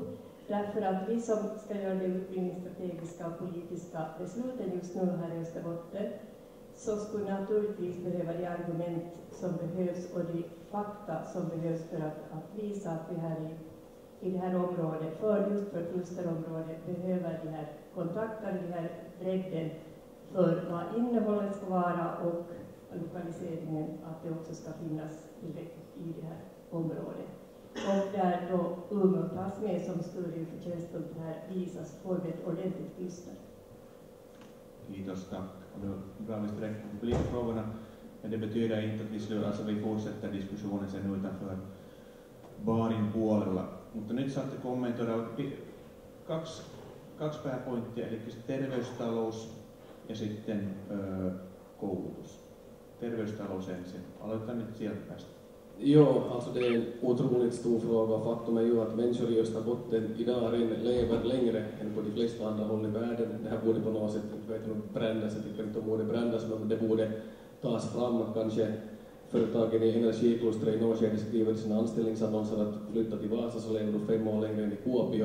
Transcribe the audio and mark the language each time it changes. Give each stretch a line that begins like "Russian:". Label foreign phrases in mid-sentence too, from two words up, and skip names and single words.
Swedish: Därför att vi som ska göra de utbildningsstrategiska och politiska besluten just nu här i Österbotten så skulle naturligtvis behöva de argument som behövs och de fakta som behövs för att visa att vi här i det här området, just för klusterområdet, behöver de här kontakterna, den här bredden för vad innehållet ska vara och lokaliseringen, att det också ska finnas i det här området. Och där då Umeå tas med som skulle förtjänstfullt här visas på ett ordentligt kluster.
Finnish: Kiitos, tack.
Swedish: Och nu drar vi direkt på publikfrågorna. Men det betyder inte att vi slutar, alltså vi fortsätter diskussionen sen utanför
Finnish: barin puolella. Mutta nyt saatte kommentoida kaksi pääpointtia, eli terveystalous ja sitten koulutus. Terveystalous ensin. Aloitetaan nyt sieltä päästä.
Swedish: Jo, alltså det är en otroligt stor fråga. Faktum är ju att människor i Österbotten idag lever längre än på de flesta andra håll i världen. Det här borde på något sätt, jag vet inte, brändas, jag tycker inte om borde brändas, men det borde tas fram. Kanske företagen i energiklustret i Norrköping skriver i sina anställningsannonser att flytta till Vasa så lever du 5 år längre än i Kuopio.